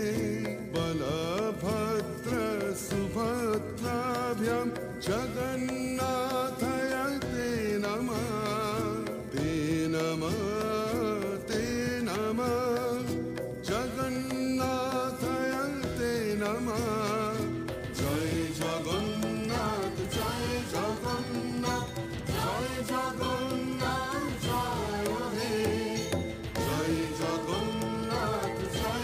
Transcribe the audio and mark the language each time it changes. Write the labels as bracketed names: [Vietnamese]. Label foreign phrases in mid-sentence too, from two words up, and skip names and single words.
[Sanskrit] बलभद्र सुभद्राभ्यां जगन्नाथाय ते नमः ते नमः ते नमः जगन्नाथाय ते नमः जय जगन्नाथ जय जगन्नाथ জয় জগন্নাথ জয় হে জয় জগন্নাথ জয়